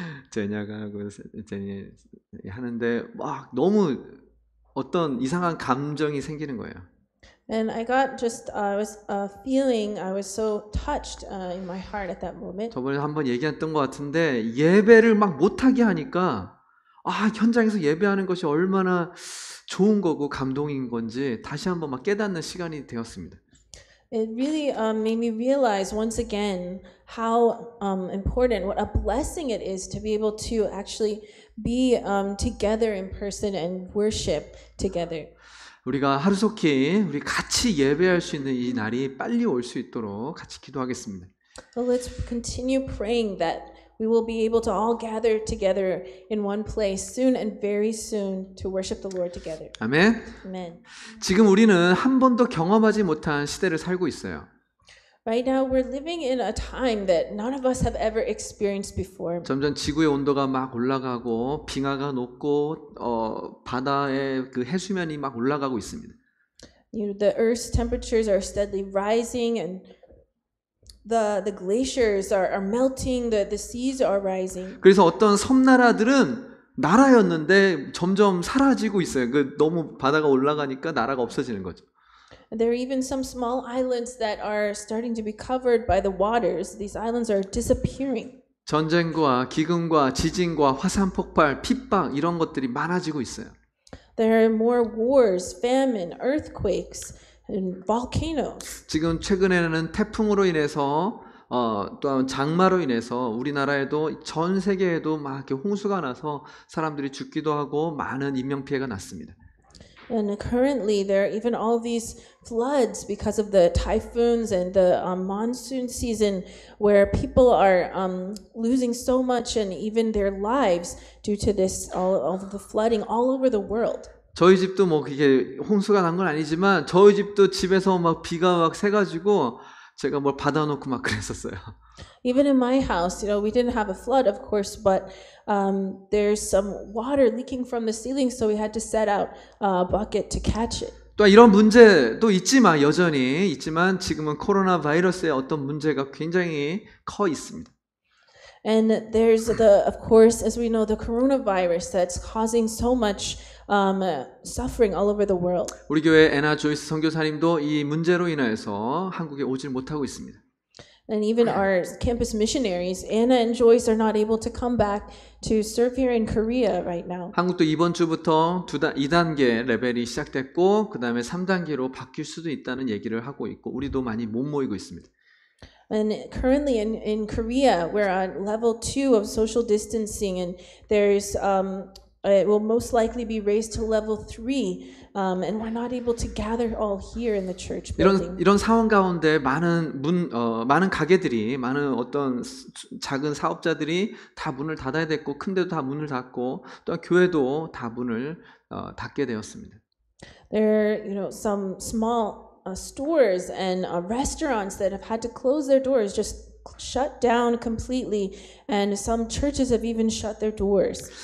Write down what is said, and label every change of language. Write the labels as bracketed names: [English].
[Korean] 제냐가 하고 제니 하는데 막 너무 어떤 이상한 감정이 생기는 거예요. [English] And I got I was feeling, I was so touched in my heart at that moment. [Korean] 저번에 한번 얘기했던 것 같은데 예배를 막 못하게 하니까 현장에서 예배하는 것이 얼마나 좋은 거고 감동인 건지 다시 한번 막 깨닫는 시간이 되었습니다. [English] It really made me realize once again how important, what a blessing it is to be able to actually be together in person and worship together. [Korean] 우리가 하루속히 우리 같이 예배할 수 있는 이 날이 빨리 올 수 있도록 같이 기도하겠습니다. [English] So let's continue praying that we will be able to all gather together in one place soon and very soon to worship the Lord together. [Korean] 아멘. [English] Amen. [Korean] 지금 우리는 한 번도 경험하지 못한 시대를 살고 있어요. [English] Right now, we're living in a time that none of us have ever experienced before. [Korean] 점점 지구의 온도가 막 올라가고 빙하가 녹고 바다의 그 해수면이 막 올라가고 있습니다. [English] The Earth's temperatures are steadily rising, and the glaciers are melting. The seas are rising. [Korean] 그래서 어떤 섬나라들은 나라였는데 점점 사라지고 있어요. 그 너무 바다가 올라가니까 나라가 없어지는 거죠. [English] There are even some small islands that are starting to be covered by the waters. These islands are disappearing. [Korean] 전쟁과 기근과 지진과 화산 폭발, 핍박 이런 것들이 많아지고 있어요. [English] There are more wars, famine, earthquakes, and volcanoes. [Korean] 지금 최근에는 태풍으로 인해서 또한 장마로 인해서 우리나라에도 전 세계에도 막 이렇게 홍수가 나서 사람들이 죽기도 하고 많은 인명 피해가 났습니다. [English] And currently, there are even all these floods because of the typhoons and the monsoon season, where people are losing so much and even their lives due to this all of the flooding all over the world. [Korean] 저희 집도 뭐 그게 홍수가 난 건 아니지만 저희 집도 집에서 막 비가 막 새가지고 제가 뭘 받아놓고 막 그랬었어요. [English] Even in my house, we didn't have a flood, of course, but there's some water leaking from the ceiling, so we had to set out a bucket to catch it. [Korean] 또 이런 문제도 있지만 여전히 있지만 지금은 코로나 바이러스의 어떤 문제가 굉장히 커 있습니다. [English] And there's of course, as we know, the coronavirus that's causing so much suffering all over the world. [Korean] 우리 교회 애나 조이스 선교사님도 이 문제로 인해서 한국에 오질 못하고 있습니다. [English] And even our campus missionaries, Anna and Joyce, are not able to come back to serve here in Korea right now. [Korean] 한국도 이번 주부터 2단계 레벨이 시작됐고 그 다음에 3단계로 바뀔 수도 있다는 얘기를 하고 있고 우리도 많이 못 모이고 있습니다. [English] And currently in Korea, we're on level 2 of social distancing, and there's it will most likely be raised to level 3, and we're not able to gather all here in the church building. [Korean] 이런 상황 가운데 많은 가게들이 많은 어떤 작은 사업자들이 다 문을 닫아야 됐고 큰 데도 다 문을 닫고 또 교회도 다 문을 닫게 되었습니다. [English] There are some small stores and restaurants that have had to close their doors, just shut down completely, and some churches have even shut their doors.